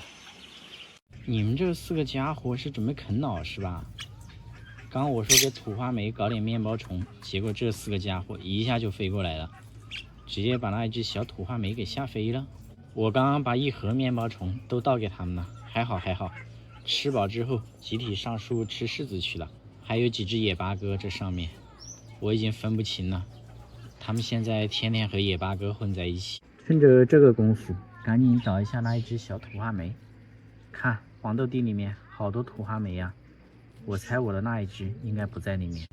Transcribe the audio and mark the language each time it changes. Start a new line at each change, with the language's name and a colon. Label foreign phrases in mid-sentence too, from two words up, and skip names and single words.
Chinese: 你們這4個家伙是準備啃老是吧？剛我說給土花梅搞點面包蟲，結果這4個家伙一下就飛過來了，直接把那一只小土花梅給嚇飛了。我剛剛把1盒面包蟲都倒給他們了，還好，吃飽之後集體上樹吃柿子去了。還有幾只野八哥，這上面我已經分不清了，他們現在天天和野八哥混在一起。趁着這個功夫，趕緊找一下那一只小土花梅。看黃豆地裡面好多土花梅呀， 我猜我的那一只應該不在裡面。